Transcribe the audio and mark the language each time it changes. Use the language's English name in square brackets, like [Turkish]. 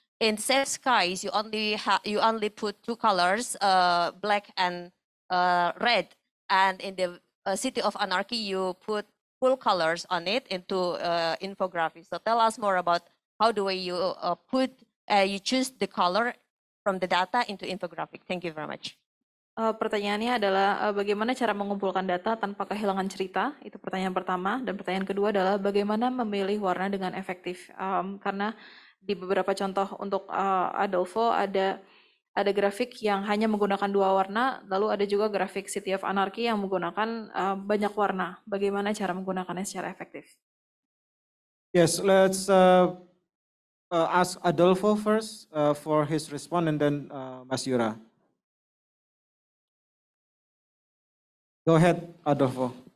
[English] In Safe Skies, you only put 2 colors, black and red, and in the City of Anarchy, you put full colors on it into infographics. So tell us more about how do you you choose the color from the data into infographic. Thank you very much. [Indonesian] Pertanyaannya adalah bagaimana cara mengumpulkan data tanpa kehilangan cerita, itu pertanyaan pertama, dan pertanyaan kedua adalah bagaimana memilih warna dengan efektif, karena di beberapa contoh untuk Adolfo ada grafik yang hanya menggunakan 2 warna, lalu ada juga grafik City of Anarchy yang menggunakan banyak warna. Bagaimana cara menggunakannya secara efektif? [English] Yes, let's ask Adolfo first for his response, and then Mas Yura. Go ahead, Adolfo.